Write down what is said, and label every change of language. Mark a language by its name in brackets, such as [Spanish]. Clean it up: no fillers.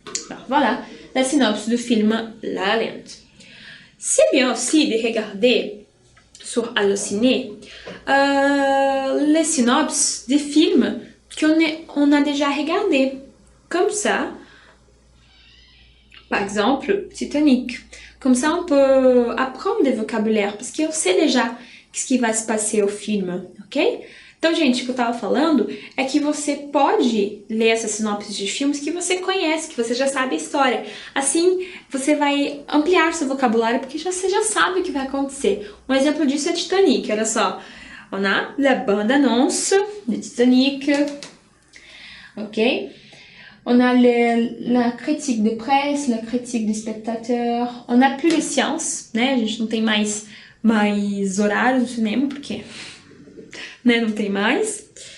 [French] Alors, voilà la synopsis du film La La Land. C'est bien aussi de regarder sur Allociné les synopsis des films qu'on a déjà regardé. Comme ça, par exemple, Titanic. Comme ça, on peut apprendre des vocabulaires, parce qu'on sait déjà ce que [Portuguese] vai se passer ao filme, [French] ok? [Portuguese] Então, gente, o que eu tava falando é que você pode ler essas sinopses de filmes que você conhece, que você já sabe a história. Assim, você vai ampliar seu vocabulário, porque você já sabe o que vai acontecer. Um exemplo disso é Titanic, olha só. [French] On a la bande-annonce de Titanic, ok? On a la critique de presse, la critique des spectateurs. On n'a plus les séances, né? [Portuguese] A gente não tem mais horários no cinema, porque né, não tem mais.